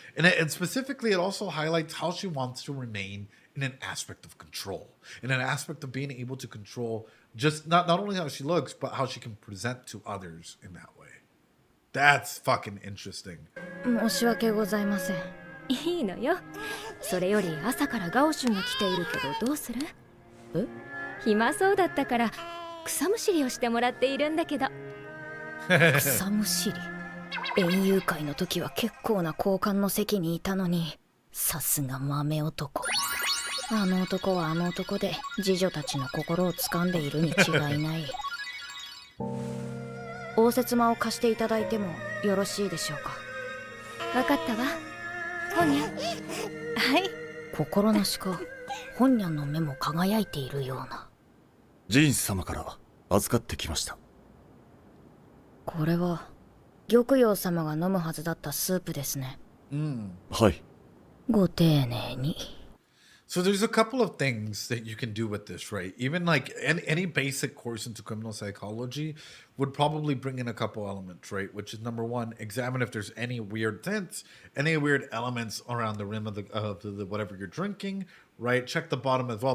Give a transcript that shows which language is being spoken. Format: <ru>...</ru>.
<en>And specifically, it also highlights how she wants to remain in an aspect of control. In an aspect of being able to control just not only how she looks, but how she can present to others in that way. That's fucking interesting.</en> <ja>申し訳ございません。いいのよ。それより朝からガオシュンが来ているけどどうする？え？暇そうだったから草むしりをしてもらっているんだけど。草むしり。園遊会の時は結構な交換の席にいたのに、さすが豆男。あの男はあの男で次女たちの心を掴んでいるに違いない。応接間を貸していただいてもよろしいでしょうか。わかったわ。ほにゃ。はい。心なしか本ニャンの目も輝いているような。ジーンス様から預かってきました。これは玉葉様が飲むはずだったスープですね。はい。ご丁寧に。</ja> <en>So there's a couple of things that you can do with this, right? Even like any basic course into criminal psychology would probably bring in a couple elements, right? Which is number one, examine if there's any weird tints, any weird elements around the rim of the whatever you're drinking, right? Check the bottom as well.</en>